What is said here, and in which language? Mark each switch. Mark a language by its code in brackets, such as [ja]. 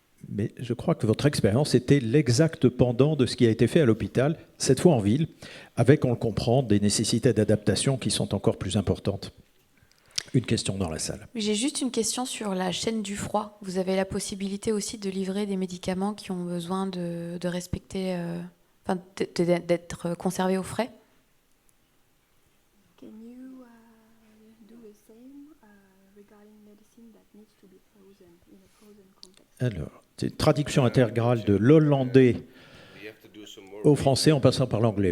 [fr] Mais je crois que votre expérience était l'exact pendant de ce qui a été fait à l'hôpital, cette fois en ville, avec, on le comprend, des nécessités d'adaptation qui sont encore plus importantes. Une question dans la salle. J'ai juste une question sur la chaîne du froid. Vous avez la possibilité aussi de livrer des médicaments qui ont besoin de respecter, d'être conservés au frais? [en] Can you do the same regarding medicine that needs to be frozen in a frozen context? [fr] Alors, c'est une traduction intégrale de l'hollandais au français en passant par l'anglais.